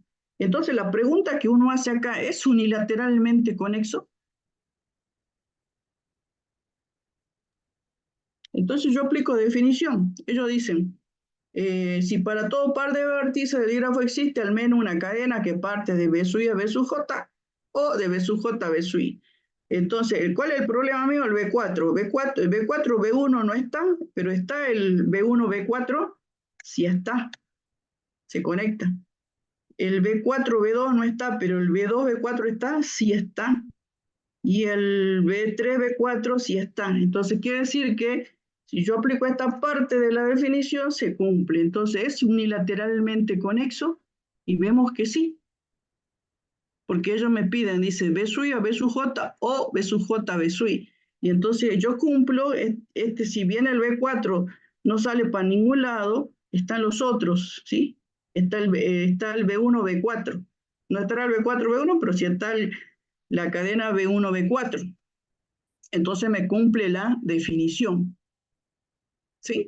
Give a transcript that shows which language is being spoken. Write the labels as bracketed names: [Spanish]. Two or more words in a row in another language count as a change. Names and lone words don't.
[Spanish] Entonces, la pregunta que uno hace acá, ¿es unilateralmente conexo? Entonces, yo aplico definición. Ellos dicen, si para todo par de vértices del dígrafo existe al menos una cadena que parte de B sub I a B sub J o de B sub J a B sub I. Entonces, ¿cuál es el problema mío? El B4. El B4, B1 no está, pero está el B1, B4, sí está, se conecta. El B4, B2 no está, pero el B2, B4 está, sí está. Y el B3, B4 sí está. Entonces quiere decir que si yo aplico esta parte de la definición, se cumple. Entonces es unilateralmente conexo y vemos que sí. Porque ellos me piden, dice B sub I a B sub J o B sub J a B sub I. Y entonces yo cumplo, si bien el B4 no sale para ningún lado, están los otros, ¿sí? Está el B1, B4. No estará el B4, B1, pero sí está la cadena B1, B4. Entonces me cumple la definición, ¿sí?